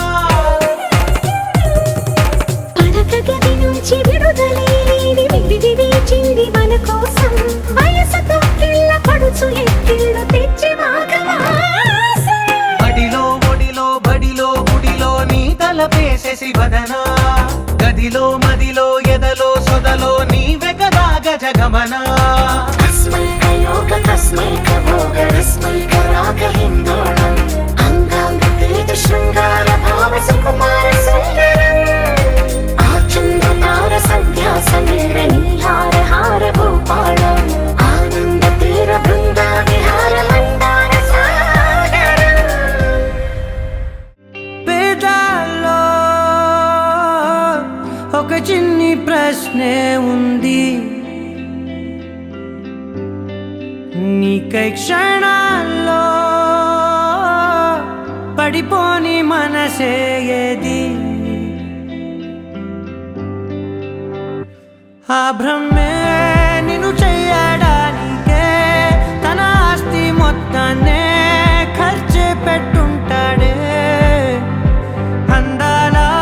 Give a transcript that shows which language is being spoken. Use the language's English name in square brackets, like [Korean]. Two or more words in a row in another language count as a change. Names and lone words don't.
[Telugu] పడక గది నుంచి విడుదలేని విడిది వేచింది మన కోసం వయసుతో కిళ్ళ పడుచు ఎక్కిళ్ళు తెచ్చి వాగవాసం బడిలో ఒడిలో బడిలో గుడిలో నీ తలపేసేసి వదనా గదిలో మదిలో ఎదలో సొదలో నీవే కదా గజగమనా [Sanskrit] अस्मैक योग तस्मैक भोगरस्मैक रागहिन्दोळम् अंगांग तेज शृंगार भाव सुकुमार सुंदरम् आचंद्र तार संध्या समीर नीहार हार भूपालम् आनंद तीर बृंदा विहार मंदार सागर [Telugu] పేదాల్లో ఒక చిన్ని ప్రశ్నే ఉంది నీకై క్షణాల్లో పడిపోని మనసే ఏది ఆ భ్రమే నిన్ను చెయ్యడానికే తన ఆస్తి మొత్తాన్నే ఖర్చు పెట్టుంటాడే అందాల